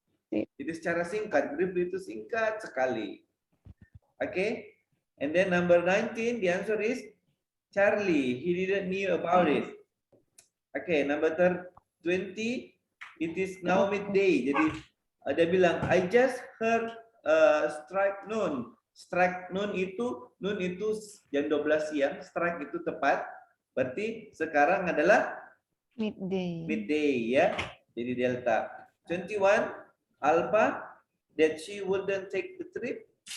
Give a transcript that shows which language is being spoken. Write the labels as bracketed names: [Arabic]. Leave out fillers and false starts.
[Indonesian] Jadi secara singkat, briefly itu singkat sekali. [English] Okay, and then number 19, the answer is Charlie. He didn't knew about it. Okay, number 20, it is now midday. [Indonesian] Jadi dia bilang, [English] I just heard strike noon. [Indonesian] Strike noon itu jam 12 siang. Strike itu tepat. Berarti sekarang adalah [English] Midday. [Indonesian] midday ya. Jadi delta. [English] 21 alpha, that she wouldn't take the trip.